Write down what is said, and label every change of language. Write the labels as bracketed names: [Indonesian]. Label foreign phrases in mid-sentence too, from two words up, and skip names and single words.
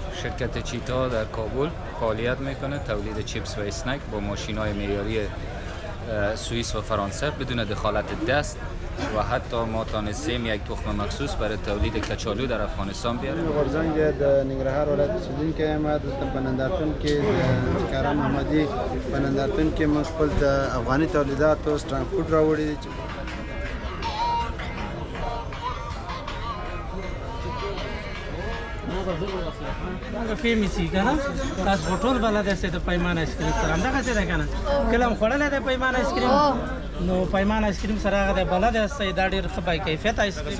[Persian] شرکت چیتا در کابل فعالیت میکنه، تولید چیپس و اسنک با ماشین‌های معیاری سوئیس و فرانسه بدون دخالت دست و حتی ما تانستیم یک تخم مخصوص برای تولید کچالو در افغانستان بیاریم. [Pashto] غورزنگ د ننګرهار ولایت اوسیدونکی یم. دلته په نندارتون کې د کارا محمدي په نندارتون کې موږ خپل د افغاني تولیداتو سټرانګ فوډ راوړي دي. فیمسی کنه تاسو ټول بلد یاست د پیمانه آیسکریم سره همدغه څه ده کنه کله هم خوړلی دی پیمانه آیسکریم نو پیمانه آیسکریم سره هغه د بلد یاست دا ډېر ښه با کیفیت آیسکریم